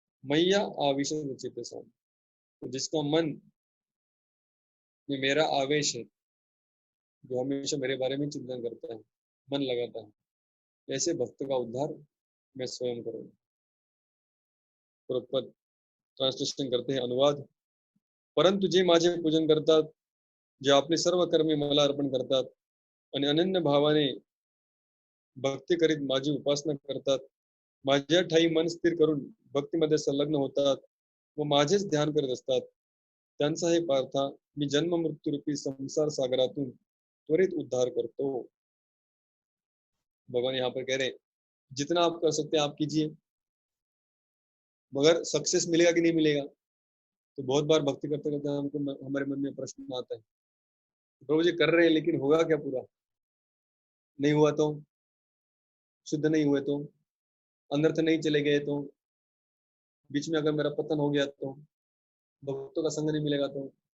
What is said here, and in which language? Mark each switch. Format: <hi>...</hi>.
<hi>मैया आविष्ट चेतसा, तो जिसका मन में मेरा आवेश है, जो हमेशा मेरे बारे में चिंतन करता है, मन लगाता है, ऐसे भक्त का उद्धार मैं स्वयं करूंगा. प्रभुपाद ट्रांसलेशन करते हैं, अनुवाद.</hi> <mr>परंतु जे माझे पूजन करतात, जे आपले सर्व कर्मे मला अर्पण करतात आणि अनन्य भावाने भक्ती करीत माझी उपासना करतात, माझ्या ठाई मन स्थिर करून भक्तीमध्ये संलग्न होतात व माझेच ध्यान करत असतात, त्यांचा हे पार्था मी जन्म मृत्यू रूपी संसार सागरातून त्वरित उद्धार करतो.</mr> <hi>भगवान यहाँ पर कह रहे हैं जितना आप कर सकते हैं आप कीजिए, मगर सक्सेस मिलेगा कि नहीं मिलेगा. तो बहुत बार भक्ति करते करते हमको हमारे मन में प्रश्न आता है, प्रभु जी कर रहे हैं लेकिन होगा क्या पूरा? नहीं हुआ तो, शुद्ध नहीं हुए तो, अनर्थ नहीं चले गए तो, बीच में अगर मेरा पतन हो गया तो, भक्तों का संग नहीं मिलेगा तो.</hi>